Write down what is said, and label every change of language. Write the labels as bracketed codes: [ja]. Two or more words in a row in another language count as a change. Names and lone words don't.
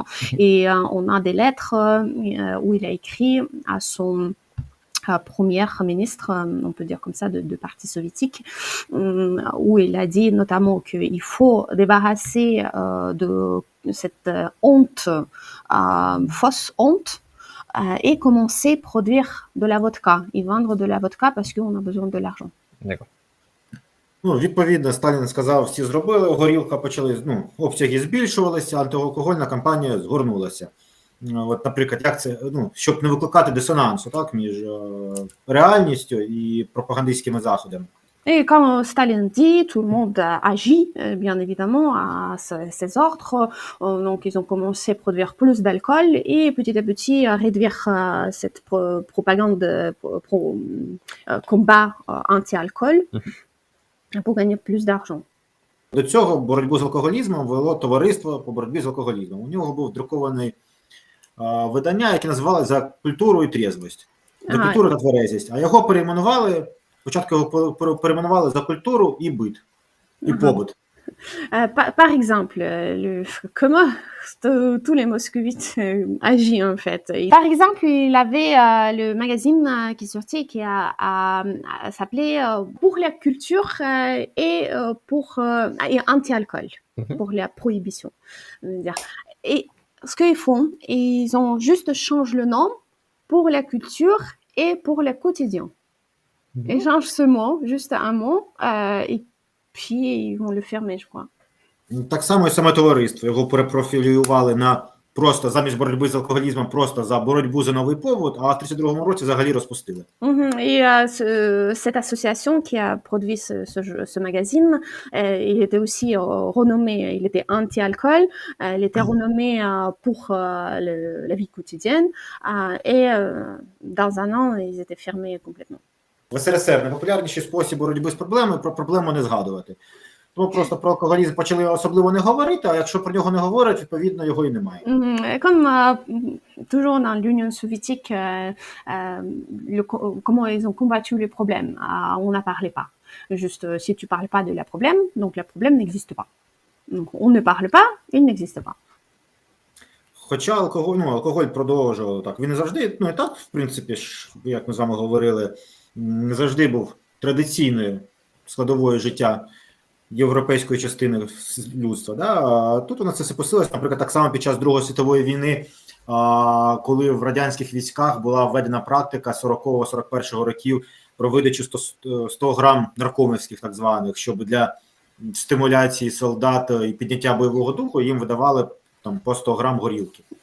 [fr] Et on a des lettres où il a écrit à son premier ministre, on peut dire comme ça, de parti soviétique, où il a dit notamment qu'il faut débarrasser de cette honte, fausse honte, et commencer à produire de la vodka, et vendre de la vodka parce qu'on a besoin de l'argent. D'accord. [uk] Відповідно, Сталін сказав, всі зробили, горілка почали, обсяги збільшувалися, антиалкогольна кампанія згорнулася. От, наприклад, як це, щоб не викликати дисонансу, так, між реальністю і пропагандистськими заходами. [fr] Et quand Staline dit, tout le monde agit, bien évidemment, à ses ordres. Donc, ils ont commencé à produire plus d'alcool et petit à petit à réduire cette propagande, combat anti-alcool pour gagner plus d'argent. [uk] До цього боротьбу з алкоголізмом вело товариство по боротьбі з алкоголізмом. У нього був друкований видання, яке називали [ru] «За культуру і трезвость», [uk] «За культуру та тверезість», а його перейменували, спочатку його перейменували [ru] «За культуру і бит», [uk] і побут. [fr] Par exemple, comment tous les moscovites agissent en fait. Par exemple, il avait le magazine qui sortait qui s'appelait Pour la culture et pour et anti-alcool, pour la prohibition. Et ce qu'ils font, ils ont juste changé le nom pour la culture et pour le quotidien. Ils changent ce mot, juste un mot, et puis ils vont le fermer, je crois. [uk] Так само і саме товариство. Його перепрофілювали на просто замість боротьби з алкоголізмом, просто за боротьбу за новий побут, а в 32-му році взагалі розпустили. [fr] Et cette association qui a produit ce magazine, il était aussi renommé, il était anti-alcool, il était renommé pour la vie quotidienne, et dans un an, ils étaient fermés complètement. [uk] В СРСР найпопулярніший спосіб боротьби з проблемою – про проблему не згадувати. Тому просто про алкоголізм почали особливо не говорити, а якщо про нього не говорять, відповідно його і немає. [fr] Comme toujours dans l'Union soviétique, comment ils ont combattu les problèmes, on n'en parlait pas. Juste, si tu parles pas de la problème, donc le problème n'existe pas. Donc on ne parle pas, il n'existe pas. [uk] Хоча алкоголь продовжував так. Він не завжди, і так, в принципі, як ми з вами говорили, не завжди був традиційною складовою життя європейської частини людства. Да? А тут у нас це все посилилось, наприклад, так само під час Другої світової війни, коли в радянських військах була введена практика 40-41 років про видачу 100 грам наркомівських так званих, щоб для стимуляції солдат і підняття бойового духу їм видавали там по 100 грам горілки.